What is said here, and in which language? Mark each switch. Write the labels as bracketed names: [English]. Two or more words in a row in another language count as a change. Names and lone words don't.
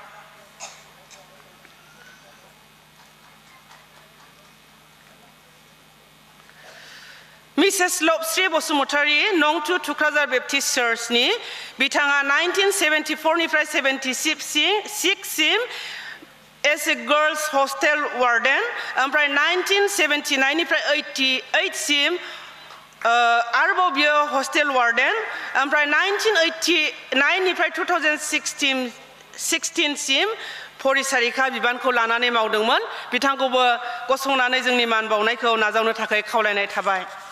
[Bodo] Mrs. Lopsri Bosumotari Nongtu Tukrajhar Baptist Churchनि बिथाङा 1974 निफ्राय 76 सिम [English] as a girls hostel warden [Bodo] ओमफ्राय 1979 निफ्राय 88 सिम आरोबाव बियो [English] hostel warden [Bodo] ओमफ्राय 1989 निफ्राय 2016 सिम फरिसारिखा बिबानखौ लानानै मावदोंमोन बिथांखौबो गसंनानै जोंनि मान बावनायखौ नाजावनो थाखाय खावलायनाय थाबाय।